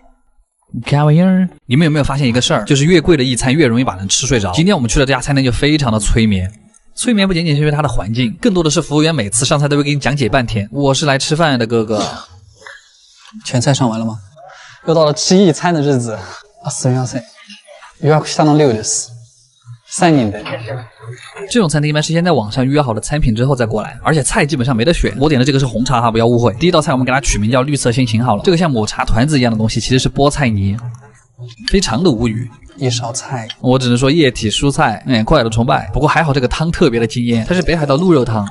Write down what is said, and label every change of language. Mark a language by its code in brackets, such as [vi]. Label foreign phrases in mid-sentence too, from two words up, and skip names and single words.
[zh] 看玩意儿，你们有没有发现一个事儿，就是越贵的一餐越容易把人吃睡着。今天我们去的这家餐厅就非常的催眠。催眠不仅仅是因为它的环境，更多的是服务员每次上菜都会给你讲解半天。我是来吃饭的，哥哥。全菜上完了吗？又到了吃一餐的日子。 [ja] すみません。予約したの量です。3人で。 [zh] 这种餐厅一般是先在网上约好的餐品之后再过来，而且菜基本上没得选。我点的这个是红茶哈，不要误会。第一道菜我们给它取名叫绿色心情好了，这个像抹茶团子一样的东西其实是菠菜泥，非常的无语。一勺菜，我只能说液体蔬菜，快乐崇拜。不过还好这个汤特别的惊艳，它是北海道鹿肉汤，